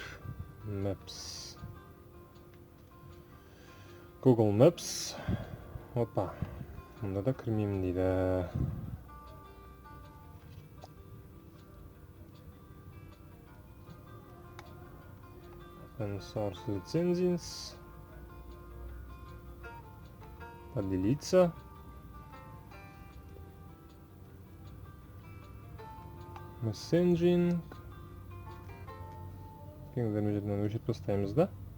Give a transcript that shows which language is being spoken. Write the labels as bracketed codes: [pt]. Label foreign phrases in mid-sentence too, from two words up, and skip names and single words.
[en] Maps. Google Maps. [kk] Опа. Мұнда да кірмеймін дейді. [en] Open source licenses. [ru] Поделиться. [en] Messaging. [kk] Кеңдерін жерден өшіріп тастаймыз да.